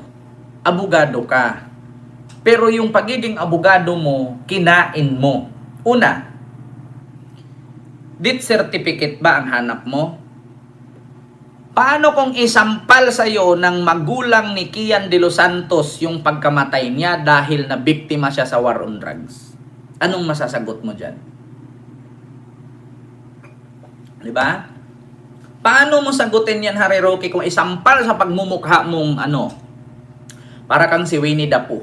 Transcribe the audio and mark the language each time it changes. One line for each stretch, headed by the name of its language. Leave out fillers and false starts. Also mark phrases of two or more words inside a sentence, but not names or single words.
Filipino: Abogado ka. Pero yung pagiging abogado mo, kinain mo. Una,
English: death certificate
Filipino: ba ang hanap mo? Paano kung isampal sa'yo ng magulang ni Kian de los Santos yung pagkamatay niya dahil na biktima siya sa
English: war on drugs?
Filipino: Anong masasagot mo dyan? Diba? Paano mo sagutin yan, Harry Roque, kung isampal sa pagmumukha mong para kang si Winnie the Pooh?